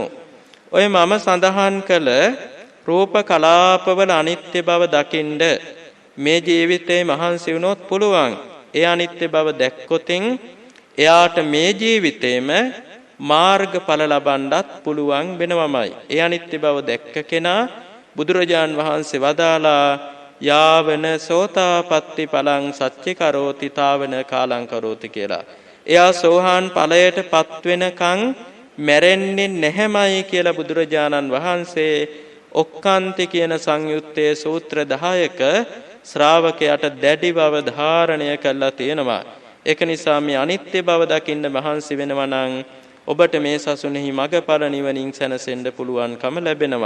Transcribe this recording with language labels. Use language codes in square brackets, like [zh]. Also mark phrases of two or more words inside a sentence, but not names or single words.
[si] ඔය මම සඳහන් කළ රූප කලාපවල අනිත්‍ය බව දකින්න මේ ජීවිතේ මහන්සි වුණොත් පුළුවන්. ඒ අනිත්‍ය බව දැක්කොතින් එයාට මේ ජීවිතේම මාර්ගඵල ලබන්නත් පුළුවන් වෙනවමයි. ඒ අනිත්‍ය බව දැක්ක කෙනා බුදුරජාන් වහන්සේ වදාලා [pi] යාවන සෝතාපට්ටි ඵලං සච්චි කරෝති තාවන කාලං කරෝති [si] කියලා. එයා සෝහාන් ඵලයටපත් වෙනකන් මැරෙන්නේ නැහැමයි කියලා බුදුරජාණන් වහන්සේ ඔක්කාන්ති කියන සංයුත්තේ සූත්‍ර 10ක ශ්‍රාවකයාට දැඩි බව ධාරණය කළා තියෙනවා. ඒක නිසා මේ අනිත්‍ය බව දකින්න මහන්සි වෙනවා නම් ඔබට මේ සසුනේහි මගඵල නිවනින් සැනසෙන්න පුළුවන්කම ලැබෙනවා.